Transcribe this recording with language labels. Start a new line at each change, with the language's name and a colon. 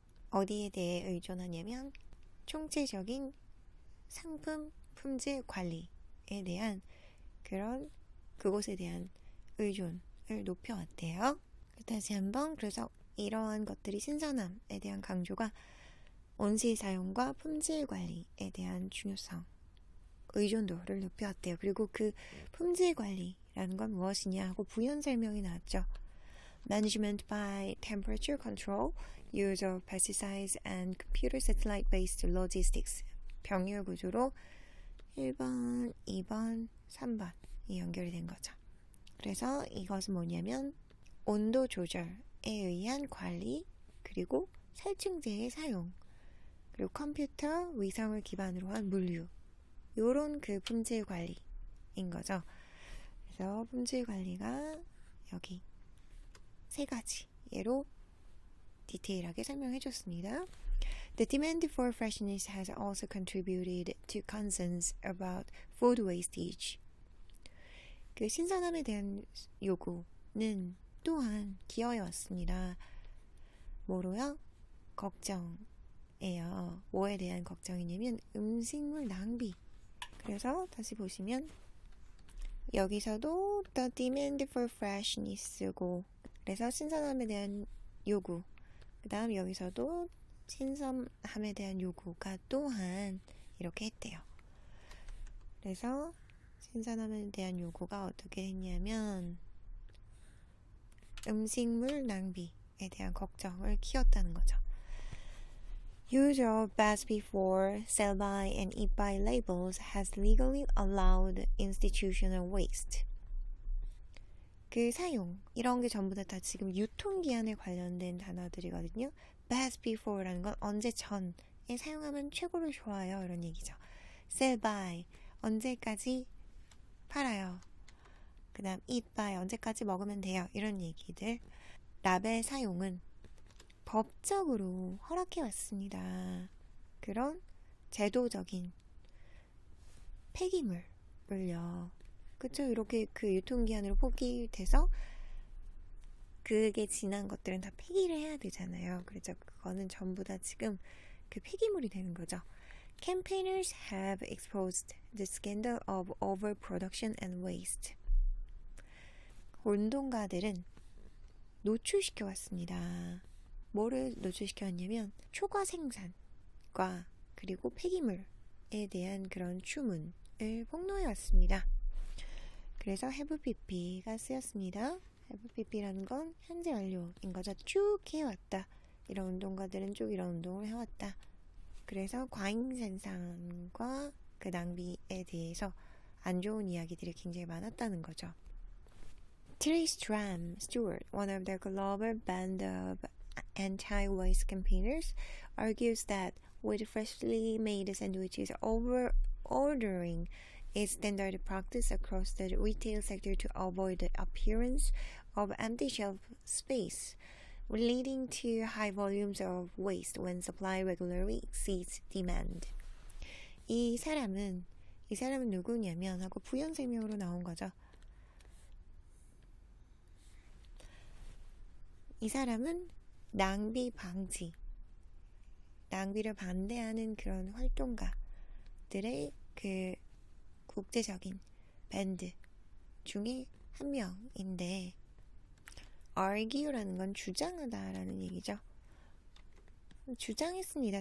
Korean: 어디에 대해 의존하냐면 총체적인 상품, 품질 관리에 대한 그곳에 대한 의존을 높여왔대요. 다시 한번, 그래서 이러한 것들이 신선함에 대한 강조가 온실 사용과 품질 관리에 대한 중요성, 의존도를 높여왔대요. 그리고 그 품질 관리라는 건 무엇이냐 하고 부연 설명이 나왔죠.
English: Management by temperature control, use of pesticides and computer satellite-based logistics.
Korean: 병렬 구조로 1번, 2번, 3번이 연결이 된 거죠. 그래서 이것은 뭐냐면 온도 조절에 의한 관리, 그리고 살충제의 사용, 그리고 컴퓨터 위성을 기반으로 한 물류, 요런 그 품질 관리인 거죠. 그래서 품질 관리가 여기 세 가지 예로 디테일하게 설명해 줬습니다.
English: The demand for freshness has also contributed to concerns about food wastage.
Korean: 그 신선함에 대한 요구는 또한 기여해 왔습니다. 뭐로요? 걱정이에요. 뭐에 대한 걱정이냐면 음식물 낭비. 그래서 다시 보시면 여기서도
English: the demand for freshness
Korean: 고 그래서 신선함에 대한 요구 그 다음 여기서도 신선함에 대한 요구가 또한 이렇게 했대요. 그래서 신선함에 대한 요구가 어떻게 했냐면 음식물 낭비에 대한 걱정을 키웠다는 거죠.
English: Use of best before, sell by, and eat by labels has legally allowed institutional waste.
Korean: 그 사용, 이런 게 전부 다 지금 유통기한에 관련된 단어들이거든요. Best before라는 건 언제 전에 사용하면 최고로 좋아요. 이런 얘기죠. Sell by, 언제까지 팔아요. 그 다음 eat by, 언제까지 먹으면 돼요. 이런 얘기들. 라벨 사용은 법적으로 허락해 왔습니다. 그런 제도적인 폐기물을요. 그쵸? 이렇게 그 유통기한으로 포기돼서 그게 지난 것들은 다 폐기를 해야 되잖아요. 그래서 그거는 전부 다 지금 그 폐기물이 되는 거죠.
English: Campaigners have exposed the scandal of overproduction and waste.
Korean: 운동가들은 노출시켜 왔습니다. 뭐를 노출시켜 왔냐면 초과 생산과 그리고 폐기물에 대한 그런 추문을 폭로해 왔습니다. 그래서 have pp가 쓰였습니다. have pp라는 건 현재 완료인 거죠. 쭉 해왔다. 이런 운동가들은 쭉 이런 운동을 해왔다. 그래서 과잉 생산과 그 낭비에 대해서 안 좋은 이야기들이 굉장히 많았다는 거죠.
English: Tristram Stewart, one of the global band of anti-waste campaigners, argues that with freshly made sandwiches over-ordering is standard practice across the retail sector to avoid the appearance of empty shelf space, leading to high volumes of waste when supply regularly exceeds demand.
Korean: 이 사람은 누구냐면 하고 부연 설명으로 나온 거죠. 이 사람은 낭비 방지, 낭비를 반대하는 그런 활동가들의 그 국제적인 밴드 중에 한 명인데 argue라는 건 주장하다라는 얘기죠. 주장했습니다.